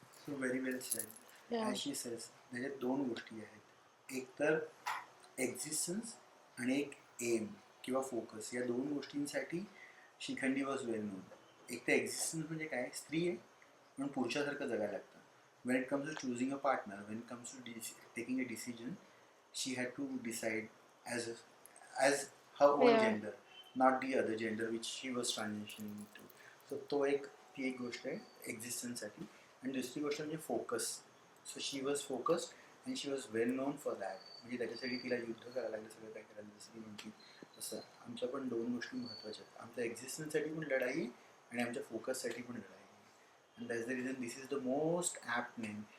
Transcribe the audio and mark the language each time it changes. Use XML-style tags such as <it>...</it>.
<en>So very well said. As she says</en> <mr>त्याच्यात दोन गोष्टी आहेत. एक तर एक्झिस्टन्स आणि एक एम किंवा फोकस, या दोन गोष्टींसाठी शिखंडी</mr> <en>Was well known.</en> <mr>एक तर एक्झिस्टन्स म्हणजे काय, स्त्री आहे पण पुरुषासारखं जगायला लागतं.</mr> <en>when it comes to choosing a partner, when it comes to taking a decision, she had to decide as her own Yeah. gender, not the other gender which she was transitioning to.</en> <mr>So ती एक गोष्ट आहे एक्झिस्टन्ससाठी. आणि दुसरी गोष्ट म्हणजे focus.</mr> <en>So she was focused and she was well known for that.</en> <mr>म्हणजे त्याच्यासाठी तिला युद्ध करायला लागलं, सगळं काय करायला, जसं की म्हटली तसं आमच्या पण दोन गोष्टी महत्त्वाच्या आहेत. आमच्या एक्झिस्टन्ससाठी पण लढाई आणि आमच्या फोकससाठी पण लढाई.</mr> <en>and that's the reason this is the most apt name.</en>